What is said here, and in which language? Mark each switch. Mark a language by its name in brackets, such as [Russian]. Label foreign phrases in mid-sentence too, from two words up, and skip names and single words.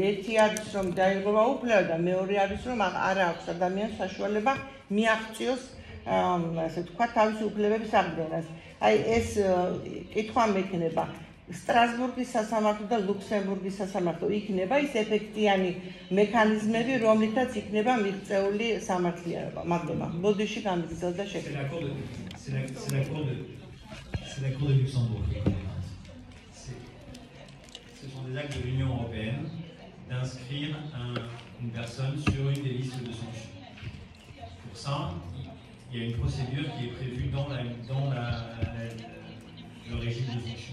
[Georgian] ერთი არის რომ დაიღობა უფლება და მეორე არის რომ არ აქვს ადამიანს საშუალება მიაღწიოს ასე თქვა თავისი უფლებების აღდგენას. აი ეს კითხვა მექნება სტრასბურგის სასამართლო და ლუქსემბურგის სასამართლო იქნება ის ეფექტიანი მექანიზმები, რომლითაც იქნება მიღწეული სამართლიანობა. მადლობა. ბოდიში გამიგრძელდა შექმნა. [French] C'est la Cour de Luxembourg qui est compétente. Ce sont des actes de l'Union européenne d'inscrire une personne sur une des listes de sanctions. Pour ça, il y a une procédure qui est prévue dans le régime de sanctions.